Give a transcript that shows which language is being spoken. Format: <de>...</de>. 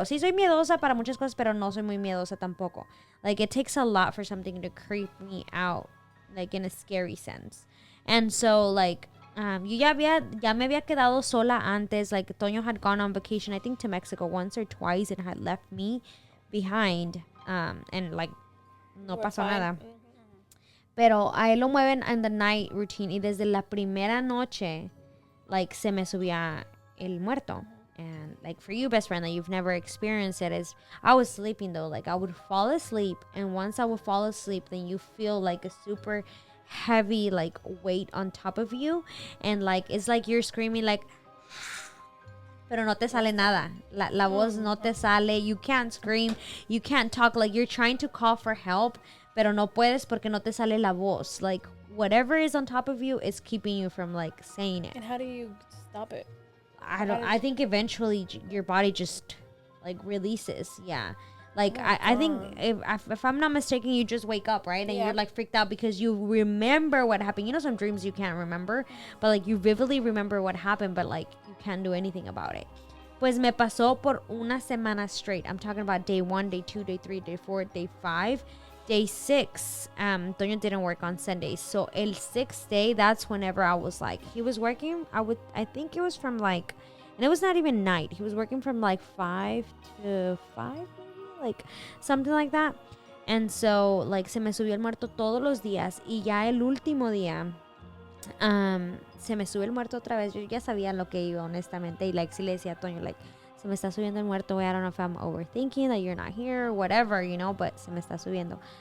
<es>Sí soy miedosa para muchas cosas, pero no soy muy miedosa tampoco.</es> <en>Like it takes a lot for something to creep me out, like in a scary sense. And so like</en> <es>yo ya me había quedado sola antes.</es> <en>Like Toño had gone on vacation, I think to Mexico once or twice, and had left me behind. And like</en> <es>no pasó nada. Pero a él lo mueven</es> <en>in the night routine,</en> <es>y desde la primera noche like se me subía el muerto.</es> <en>And like for you, best friend, that you've never experienced it, is I was sleeping though. Like I would fall asleep, and once I would fall asleep, then you feel like a super heavy like weight on top of you, and like it's like you're screaming like,</en> <es>pero no te sale nada. La voz no te sale.</es> <en>You can't scream. You can't talk. Like you're trying to call for help,</en> <es>pero no puedes porque no te sale la voz.</es> <en>Like whatever is on top of you is keeping you from like saying it. And how do you stop it? I think eventually your body just like releases. Yeah. Like I think if I'm not mistaken, you just wake up, right? And you're like freaked out because you remember what happened. You know, some dreams you can't remember, but like you vividly remember what happened, but like you can't do anything about it.</en> <es>Pues me pasó por una semana straight.</es> <en>I'm talking about day 1, day 2, day 3, day 4, day 5. Day 6, Toño didn't work on Sundays. So el 6th day, that's whenever I was like, he was working, I think it was from like, and it was not even night. He was working from like 5 to 5, maybe, like something like that. And so like</en> <es>se me subió el muerto todos los días, y ya el último día, se me sube el muerto otra vez. Yo ya sabía lo que iba, honestamente, y like sí le decía a Toño, like, se me está subiendo el muerto,</es> <en>I don't know if I'm overthinking that you're not here or whatever, you know,</en> <es>but se me está subiendo.</es>